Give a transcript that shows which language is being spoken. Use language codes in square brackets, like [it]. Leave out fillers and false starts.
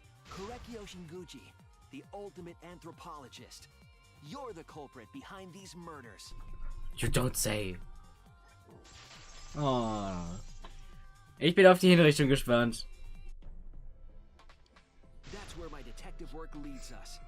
[en] Korekyo Shinguchi, the ultimate anthropologist. You're the culprit behind these murders. You don't say. Oh. [de] Ich bin auf die Hinrichtung gespannt. [en] That's where my detective work leads us.